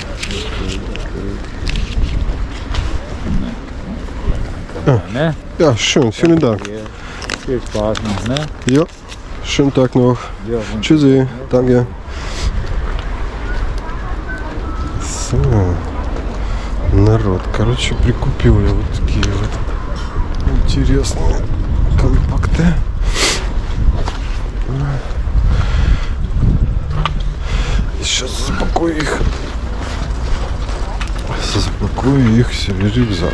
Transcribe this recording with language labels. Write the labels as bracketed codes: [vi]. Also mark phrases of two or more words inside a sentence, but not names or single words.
[de] Ne? Ja, schön, vielen Dank. Hier. Viel Spaß noch, ne? Ja, schönen Tag noch. Ja, und Tschüssi, danke. So. [ru] Народ, короче, прикупил я вот такие вот интересные компакты. Сейчас запакую их. Запакую их себе в рюкзак.